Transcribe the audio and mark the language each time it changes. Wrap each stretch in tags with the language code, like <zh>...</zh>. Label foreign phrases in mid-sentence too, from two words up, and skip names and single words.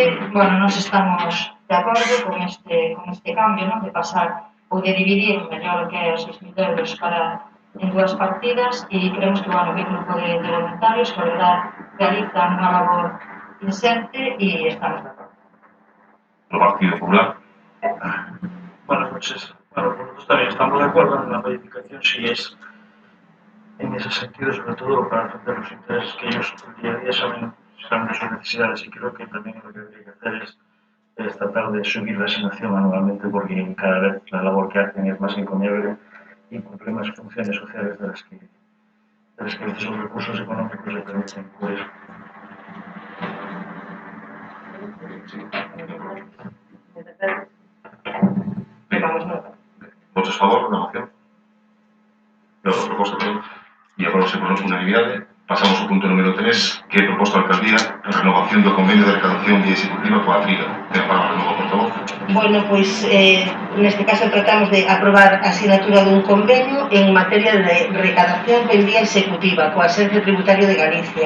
<gl>Bueno, nós estamos de acordo con este cambio, non? De pasar ou de dividir mellor que os 6.000 euros en dúas partidas e creemos que, bueno, o grupo de voluntarios que, a verdad, realizan unha labor incente e estamos de acordo. O Partido Popular.</gl> <es>Buenas noches. Bueno, nosotros también estamos de acuerdo en la modificación si es en ese sentido, sobre todo para defender los intereses que ellos día a día saben de sus necesidades, y creo que también lo que debería hacer es tratar de subir la asignación anualmente, porque cada vez la labor que hacen es más encomiable y cumple más funciones sociales de las que esos recursos económicos le permiten cubrir.</es> <gl>Votos a favor da moción? Da proposta, perdón. E agora, por unanimidade, pasamos ao punto número 3, que é proposta da alcaldía a renovación do convenio de recadación vía executiva coa Triga. Ten a palabra o novo portavoz. Bueno, pois, neste caso tratamos de aprobar a asignatura dun convenio en materia de recadación en vía executiva coa Axencia Tributaria de Galicia.</gl>